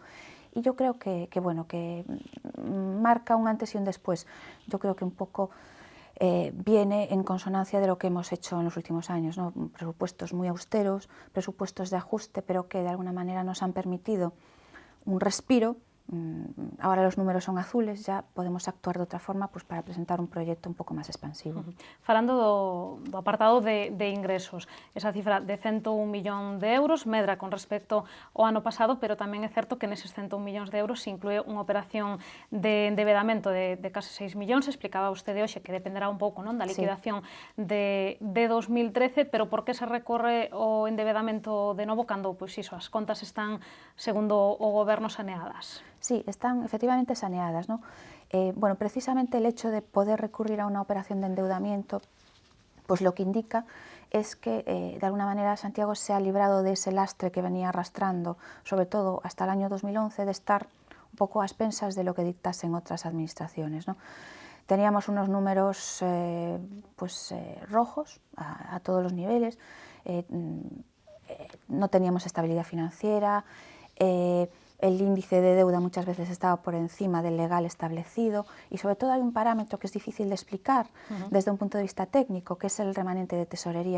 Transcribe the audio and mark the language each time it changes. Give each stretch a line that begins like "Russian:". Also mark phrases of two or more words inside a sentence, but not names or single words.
Spanish: Y yo creo que marca un antes y un después. Yo creo que un poco viene en consonancia de lo que hemos hecho en los últimos años, ¿no? Presupuestos muy austeros, presupuestos de ajuste, pero que de alguna manera nos han permitido un respiro. Ahora los números son azules, ya podemos actuar de
Galician: outra forma pues, para presentar un proxecto un pouco máis expansivo. Falando do apartado de ingresos, esa cifra de 101 millón de euros medra con respecto ao ano pasado, pero tamén é certo que neses 101 millóns de euros se inclúe unha operación de endevedamento de case 6 millóns, explicaba vostede hoxe que dependerá un pouco non da liquidación de 2013, pero por que se recorre o endevedamento de novo cando pois iso, as contas están, segundo o goberno, saneadas?
Spanish: Sí, están efectivamente saneadas, ¿no? Bueno, precisamente el hecho de poder recurrir a una operación de endeudamiento, pues lo que indica es que de alguna manera Santiago se ha librado de ese lastre que venía arrastrando, sobre todo hasta el año 2011, de estar un poco a expensas de lo que dictasen otras administraciones, ¿no? Teníamos unos números rojos a todos los niveles, no teníamos estabilidad financiera, el índice de deuda muchas veces estaba por encima del legal establecido y sobre todo hay un parámetro que es difícil de explicar desde un punto de vista técnico, que es el remanente de tesorería.